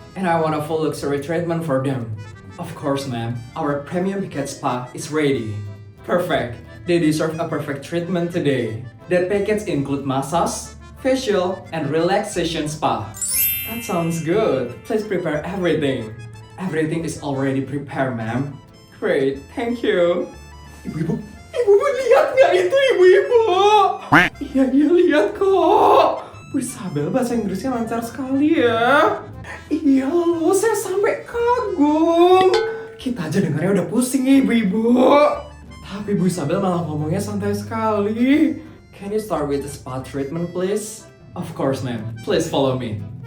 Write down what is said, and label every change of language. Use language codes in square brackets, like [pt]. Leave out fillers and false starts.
[en] And I want a full luxury treatment for them. Of course ma'am, our premium package spa is ready. Perfect. They deserve a perfect treatment today. That package include massage, facial, and relaxation spa. That sounds good. Please prepare everything. Everything is already prepared, ma'am. Great, thank you. [id] Ibu-ibu lihat nggak itu ibu-ibu? Iya lihat kok. Bu Isabel bahasa Inggrisnya lancar sekali ya. Iya loh, saya sampai kagum. Kita aja dengarnya udah pusing ya ibu-ibu. Tapi Bu Isabel malah ngomongnya santai sekali. [en] Can you start with the spa treatment please? Of course ma'am, please follow me.